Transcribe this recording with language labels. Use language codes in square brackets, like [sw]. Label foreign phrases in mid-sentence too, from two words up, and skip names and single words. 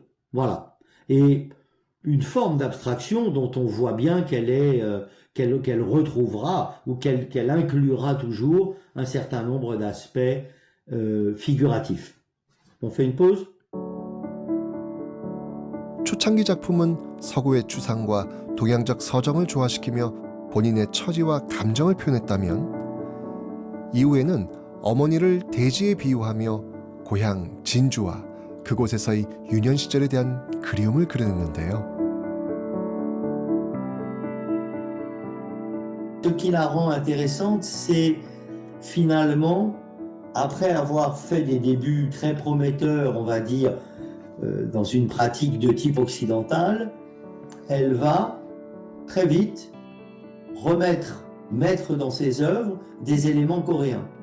[fr] Voilà. Et une forme d'abstraction dont on voit bien qu'elle retrouvera ou qu'elle inclura toujours un certain nombre d'aspects figuratifs. On fait une pause? [ko] 초창기 작품은 서구의 추상과 동양적 서정을 조화시키며 본인의 처지와 감정을 표현했다면 이후에는 어머니를 대지에 비유하며 고향 진주와 그곳에서의 유년 시절에 대한 그리움을 그려냈는데요. [fr] Ce qui la rend intéressante, c'est finalement, après avoir fait des débuts très prometteurs, on va dire, dans une pratique de type occidental, elle va très vite mettre dans ses œuvres des éléments coréens.